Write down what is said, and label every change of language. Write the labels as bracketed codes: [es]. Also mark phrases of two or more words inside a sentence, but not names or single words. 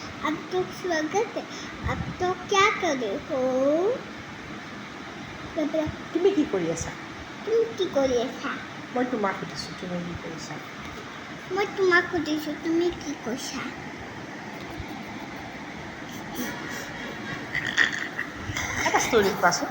[hi] आपका स्वागत है आप तो क्या कर रहे हो [as] তুমি কি কৰি আছা तुम কি কৰি আছা মই তোমাক সুধিছোঁ তুমি কি কৰিছা মই তোমাক সুধিছোঁ তুমি কি কৈছা এটা ষ্টৰী কোৱাচোন